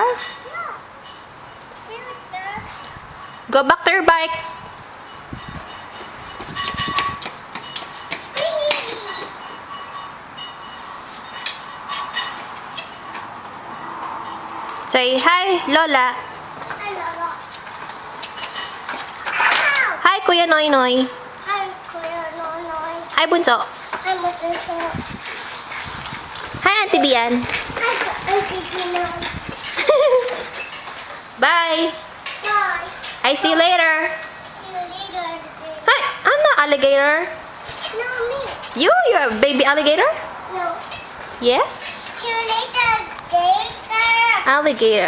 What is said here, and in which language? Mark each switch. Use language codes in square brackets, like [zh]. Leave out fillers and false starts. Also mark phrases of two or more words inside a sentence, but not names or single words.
[en] Yeah. See it there? Go back to your bike. Say hi, Lola. Hi, Lola. Hi, Kuya Noy Noy. Hi, Kuya Nonoy. Hi, Bunso. Hi, Matilda. Hi, Auntie Bian. Hi, Auntie Gina. Bye. Bye. I see you later. See you later. Hi, I'm not alligator. No, me. You're a baby alligator? No. Yes. See you later, Gator. Alligator.